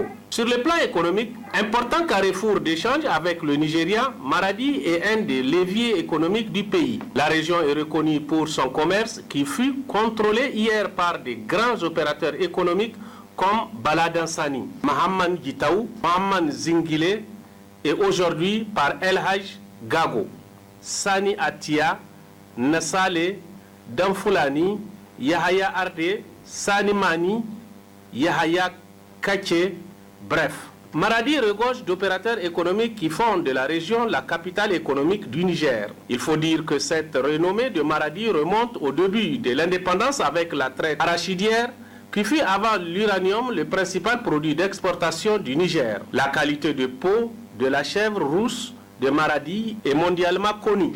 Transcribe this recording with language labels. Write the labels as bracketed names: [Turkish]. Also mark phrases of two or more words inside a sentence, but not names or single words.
[French] Sur le plan économique, important carrefour d'échange avec le Nigeria, Maradi est un des leviers économiques du pays. La région est reconnue pour son commerce qui fut contrôlé hier par des grands opérateurs économiques comme Baladansani, Mahaman Gitaou, Mahaman Zingile et aujourd'hui par El Haj Gago, Sani Atia, Nassale, Danfulani, Yahaya Arde, Sani Mani, Yahaya Kache, bref. Maradi regorge d'opérateurs économiques qui font de la région la capitale économique du Niger. Il faut dire que cette renommée de Maradi remonte au début de l'indépendance avec la traite arachidière qui fut avant l'uranium le principal produit d'exportation du Niger. La qualité de peau de la chèvre rousse de Maradi est mondialement connue.